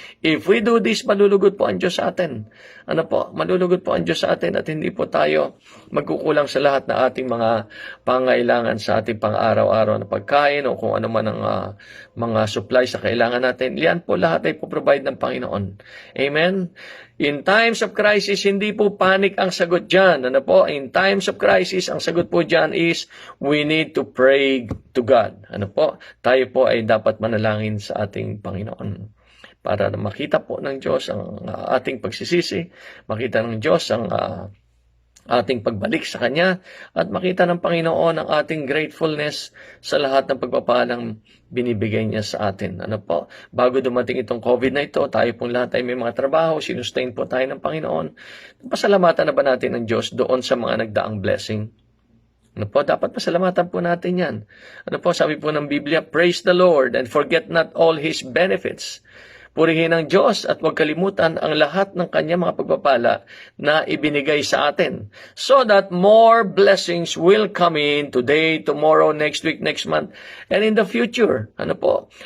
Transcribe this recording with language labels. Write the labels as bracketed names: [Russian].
[English] If we do this, [Filipino] malulugod po ang Diyos sa atin. Ano po? Malulugod po ang Diyos sa atin at hindi po tayo magkukulang sa lahat na ating mga pangailangan sa ating pang-araw-araw na pagkain o kung ano man ang mga supplies sa kailangan natin. Yan po lahat ay po-provide ng Panginoon. Amen? [English] In times of crisis, [Filipino] hindi po panic ang sagot dyan. Ano po? [English] In times of crisis, [Filipino] ang sagot po dyan [English] is we need to pray to God. [Filipino] Ano po? Tayo po ay dapat manalangin sa ating Panginoon para makita po ng Diyos ang ating pagsisisi, makita ng Diyos ang ating pagbalik sa Kanya, at makita ng Panginoon ang ating gratefulness sa lahat ng pagpapalang binibigay niya sa atin. Ano po? Bago dumating itong COVID na ito, tayo pong lahat ay may mga trabaho, sinustain po tayo ng Panginoon. Pasalamatan na ba natin ng Diyos doon sa mga nagdaang blessing? Ano po? Dapat pasalamatan po natin yan. Ano po? Sabi po ng Biblia, [English] praise the Lord and forget not all His benefits. [Filipino] Purihin ang Diyos at huwag kalimutan ang lahat ng kanyang mga pagpapala na ibinigay sa atin, [English] so that more blessings will come in today, tomorrow, next week, next month, and in the future. [Filipino] Ano po?